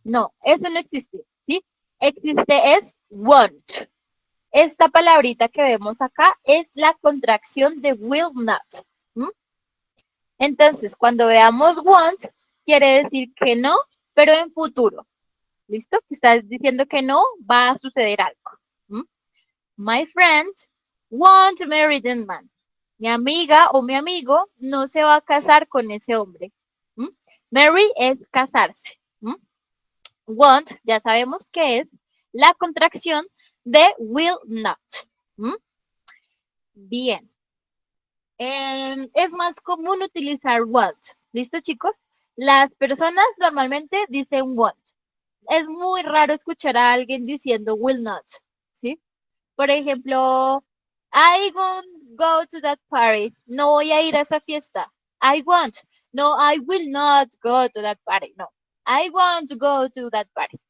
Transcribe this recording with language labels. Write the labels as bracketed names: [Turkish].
[Spanish] No, eso no existe. ¿Sí? Existe es won't. Esta palabrita que vemos acá es la contracción de will not. Entonces, cuando veamos won't, quiere decir que no, pero en futuro. ¿Listo? Que estás diciendo que no va a suceder algo. [English] My friend won't marry that man. [Spanish] Mi amiga o mi amigo no se va a casar con ese hombre. Marry es casarse. Want, ya sabemos que es la contracción de will not. Bien. Es más común utilizar want. ¿Listo, chicos? Las personas normalmente dicen want. Es muy raro escuchar a alguien diciendo will not. ¿Sí? Por ejemplo, [English] I won't go to that party. [Spanish] No voy a ir a esa fiesta. [English] I won't. No, I will not go to that party. No. I want to go to that party.